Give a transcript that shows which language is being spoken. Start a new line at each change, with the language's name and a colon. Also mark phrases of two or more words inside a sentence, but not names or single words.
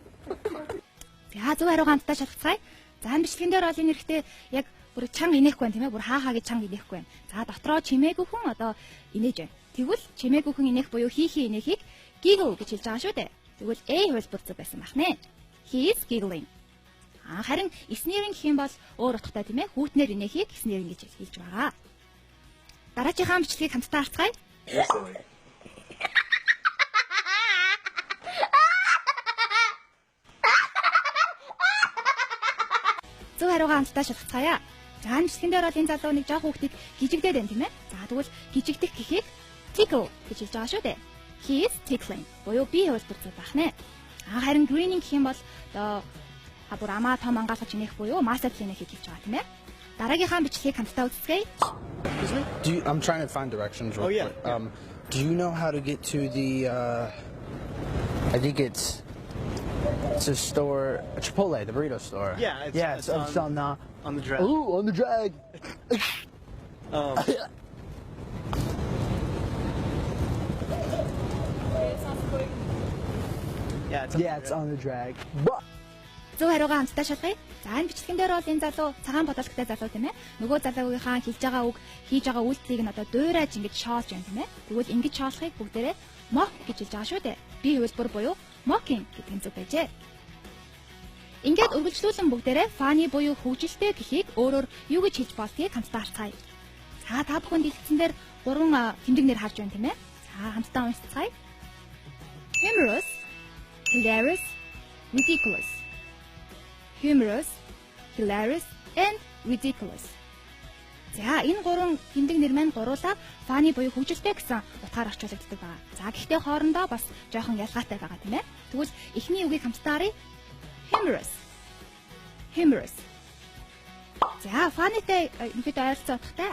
Mongolian: За зөв хариугаа хамтдаа шалгацгаая. За энэ бичлэгэн дээр бол энэ хэрэгтэй яг бүр чанга инехгүй байна тийм ээ. Бүр хаа гэж чанга инехгүй байна. За дотроо чимээгүй хүн одоо инээж байна. Тэгвэл чимээгүй хүн инех буюу хий инехийг giggle гэж хэлж байгаа шүү дээ. Тэгвэл A хувилбар зөв байсан байх нэ.
English: He is giggling.
Mongolian: Харин sneering гэх юм бол өөр утгатай тийм ээ. Хүүтнэр инехийг sneering гэж хэлж байгаа. Дараагийн бичлэгийг хамтдаа харцгаая. Зөв хариугаа хамтдаа шалгацгаая. За энэ бичлэгэн дээр бол энэ залуу нэг жоох хүүхдийг гижигдээд байна тийм ээ. За тэгвэл гижигдэх гэхийг tickle гэж хэлж байгаа шүү дээ.
English: He is tickling.
Mongolian: Буюу би хувилбар зөв байх нэ. Харин grinning гэх юм бол одоо бүр амаа том ангаалгаж инех буюу master инехийг хэлж байгаа тийм ээ. Дараагийнхаа бичлэгийг хамтдаа үзцгээе.
English: I'm trying to find directions real quick. Do you know how to get to the I think it's a store, Chipotle, the burrito store. Yeah, it's on the drag. Ooh, on the drag. It's on the drag.
Mongolian: Зөв хариугаа хамтдаа шалгая. За энэ бичлэгэн дээр бол энэ залуу цагаан бодолтой залуу тийм ээ. Нөгөө залуугийнхаа хэлж байгаа үг, хийж байгаа үйлдэлийг нь одоо дуурайж ингэж шоолж байна тийм ээ. Тэгвэл ингэж шоолохыг бүгдээрээ mock гэж хэлж байгаа шүү дээ. Би хувилбар буюу mocking гэдэг нь зөв байжээ. Ингээд үргэлжлүүлэн бүгдээрээ funny буюу хөвгөлтэй гэхийг өөрөөр юу гэж хэлж болдгийг хамтдаа харцгаая. За та бүхэн дэлгэцэн дээр 3 тэмдэг нэр харж байна тийм ээ. За хамтдаа уншицгаая.
English: Humorous, hilarious, ridiculous. Humorous, hilarious and ridiculous.
Mongolian: За энэ 3 тэмдэг нэр маань гуруулаа funny буюу хөвгөлтэй гэсэн утгаар орчуулагддаг байна. За гэхдээ хоорондоо бас жоохон ялгаатай байгаа тийм ээ. Тэгвэл эхний үгийг хамтдаа харъя.
English: Humorous. Humorous.
Mongolian: За funny-тэй ихэд ойролцоо утгатай.